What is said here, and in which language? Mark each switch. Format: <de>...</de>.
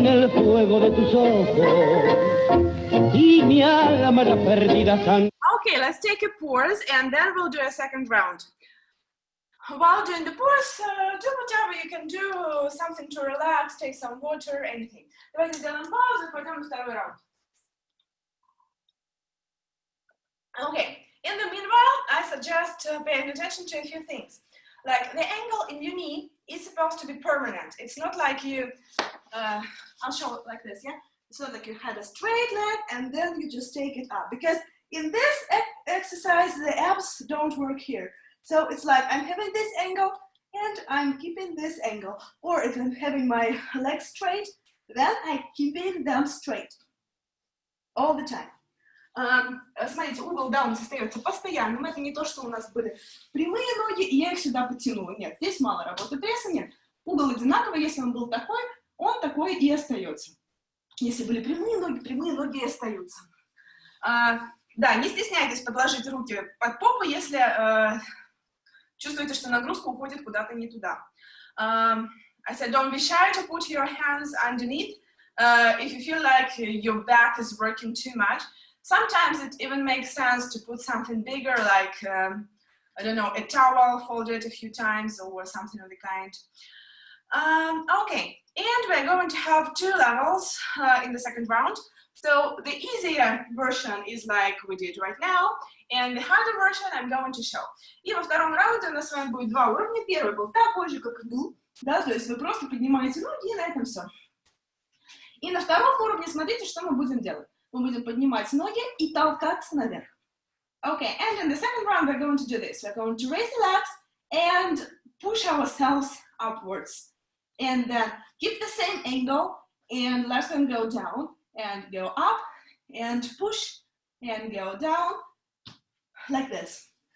<es>fuego de tus ojos y mi alma la perdida sangre.</es> <en>Okay, let's take a pause and then we'll do a second round. While doing the pause, do whatever you can do, something to relax, take some water, anything.</en> <ru>Давайте сделаем паузу и пойдем на второй раунд.</ru> <en>Okay, in the meanwhile, I suggest paying attention to a few things. Like the angle in your knee is supposed to be permanent. It's not like you, I'll show it like this, yeah? It's not like you had a straight leg and then you just take it up. Because in this exercise, the abs don't work here. So it's like I'm having this angle and I'm keeping this angle. Or if I'm having my legs straight, then I'm keeping them straight. All the time.</en> <ru>Смотрите, угол даун остается постоянным. Это не то, что у нас были прямые ноги, и я их сюда потянула. Нет, здесь мало работы пресса, нет. Угол одинаковый, если он был такой, он такой и остается. Если были прямые ноги и остаются. Да, не стесняйтесь подложить руки под попу, если чувствуете, что нагрузка уходит куда-то не туда.</ru> <en>I said, don't be shy to put your hands underneath if you feel like your back is working too much. Sometimes it even makes sense to put something bigger, like, I don't know, a towel folded a few times or something of the kind. Okay, and we're going to have two levels in the second round. So the easier version is like we did right now, and the harder version I'm going to show.</en> <ru>И во втором раунде у нас с вами будет два уровня. Первый был такой же, как и был, да, то есть вы просто поднимаете ноги, и на этом все. И на втором уровне смотрите, что мы будем делать. Мы будем поднимать ноги и толкаться наверх.</ru> <en>Okay, and in the second round we're going to do this. We're going to raise the legs and push ourselves upwards. And then keep the same angle and let them go down and go up and push and go down like this.</en>